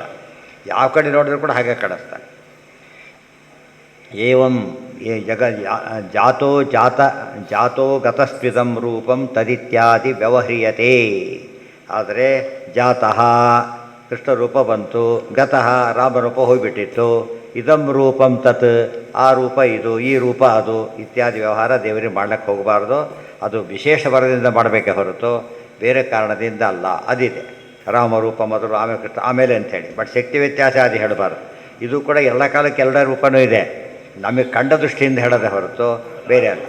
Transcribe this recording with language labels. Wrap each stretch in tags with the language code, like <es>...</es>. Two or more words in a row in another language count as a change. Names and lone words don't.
<kn>ಯಾವ ಕಡೆ ನೋಡಿದರೂ ಕೂಡ ಹಾಗೆ ಕಾಣಿಸ್ತಾನೆ.</kn> <sa>ಏವಂ ಜಾತೋ ಗತಸ್ತ್ವಿದಂ ರೂಪಂ ತದಿತ್ಯಾದಿ ವ್ಯವಹ್ರಿಯತೆ.</sa> <kn>ಆದರೆ ಜಾತಃ ಕೃಷ್ಣ ರೂಪ ಬಂತು, ಗತಃ ರಾಮರೂಪ ಹೋಗಿಬಿಟ್ಟಿತ್ತು,</kn> <sa>ಇದಂ ರೂಪಂ ತತ್</sa> <kn>ಆ ರೂಪ ಇದು, ಈ ರೂಪ ಅದು ಇತ್ಯಾದಿ ವ್ಯವಹಾರ ದೇವರಿಗೆ ಮಾಡ್ಲಿಕ್ಕೆ ಹೋಗಬಾರ್ದು. ಅದು ವಿಶೇಷ ವರದಿಂದ ಮಾಡಬೇಕೇ ಹೊರತು ಬೇರೆ ಕಾರಣದಿಂದ ಅಲ್ಲ. ಅದಿದೆ ರಾಮರೂಪ ಮೊದಲು, ಆಮೇಲೆ ಕೃಷ್ಣ, ಆಮೇಲೆ ಅಂಥೇಳಿ. ಬಟ್ ಶಕ್ತಿ ವ್ಯತ್ಯಾಸ ಅದು ಹೇಳಬಾರ್ದು. ಇದು ಕೂಡ ಎಲ್ಲ ಕಾಲಕ್ಕೆ ಎಲ್ಲ ರೂಪವೂ ಇದೆ, ನಮಗೆ ಕಂಡ ದೃಷ್ಟಿಯಿಂದ ಹೇಳೋದೇ ಹೊರತು ಬೇರೆ ಅಲ್ಲ.</kn>